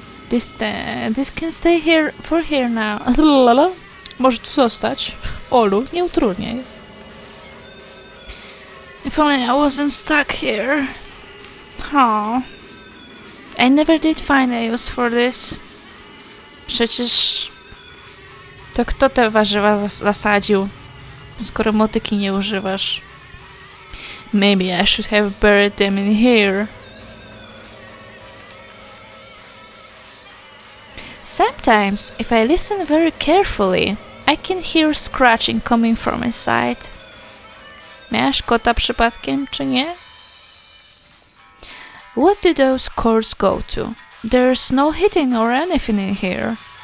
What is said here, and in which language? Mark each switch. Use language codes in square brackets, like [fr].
[en] This can stay here for here now. [pl] Może tu zostać. Olu, nie utrudniaj. [en] If only I wasn't stuck here. Oh. I never did find a use for this. [pl] Przecież... To kto te warzywa zasadził? Skoro motyki nie używasz. [en] Maybe I should have buried them in here. Sometimes, if I listen very carefully, I can hear scratching coming from inside. [pl] Miałaś kota przypadkiem, czy nie? [en] What do those cords go to? There's no heating or anything in here.